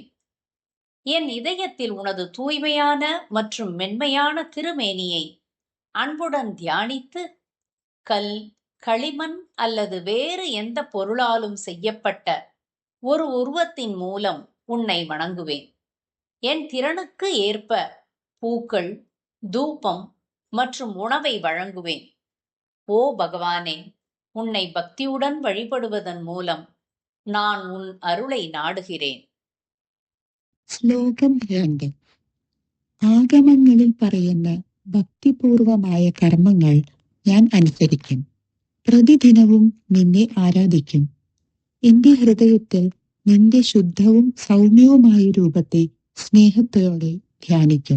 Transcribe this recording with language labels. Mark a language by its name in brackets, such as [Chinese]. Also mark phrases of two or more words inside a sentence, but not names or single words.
[Tamil] என் இதயத்தில் உனது தூய்மையான மற்றும் மென்மையான திருமேனியை அன்புடன் தியானித்து, கல், களிமண் அல்லது வேறு எந்த பொருளாலும் செய்யப்பட்ட ஒரு உருவத்தின் மூலம் உன்னை வணங்குவேன். என் திறனுக்கு ஏற்ப பூக்கள், தூபம் மற்றும் உணவை வழங்குவேன். ஓ பகவானே, உன்னை பக்தியுடன் வழிபடுவதன் மூலம் நான் உன் அருளை நாடுகிறேன். [Malayalam] ശ്ലോകം 2. ആഗമങ്ങളിൽ പറയുന്ന ഭക്തിപൂർവമായ കർമ്മങ്ങൾ ഞാൻ അനുസരിക്കും. പ്രതിദിനവും നിന്നെ ആരാധിക്കും. എന്റെ ഹൃദയത്തിൽ നിന്റെ ശുദ്ധവും സൗമ്യവുമായ രൂപത്തെ സ്നേഹത്തോടെ ധ്യാനിക്കും.